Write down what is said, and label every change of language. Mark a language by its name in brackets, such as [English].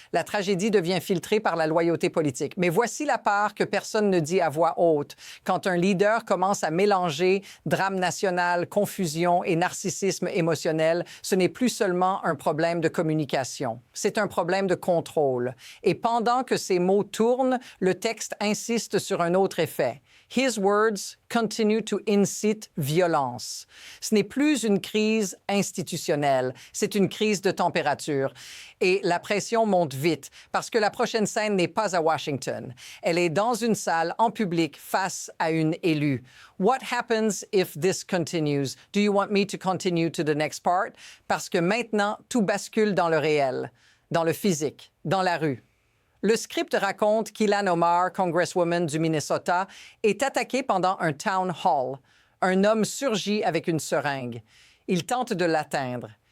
[French] La tragédie devient filtrée par la loyauté politique. Mais voici la part que personne ne dit à voix haute. Quand un leader commence à mélanger drame national, confusion et narcissisme émotionnel, ce n'est plus seulement un problème de communication. C'est un problème de contrôle. Et pendant que ces mots tournent, le texte insiste sur un autre effet. [English] His words continue to incite violence. [French] Ce n'est plus une crise institutionnelle, c'est une crise de température. Et la pression monte vite parce que la prochaine scène n'est pas à Washington. Elle est dans une salle, en public, face à une élue. [English] What happens if this continues? Do you want me to continue to the next part? [French] Parce que maintenant, tout bascule dans le réel, dans le physique, dans la rue. Le script raconte qu'Ilhan Omar, congresswoman du Minnesota, est attaquée pendant un town hall. Un homme surgit avec une seringue. Il tente de l'atteindre.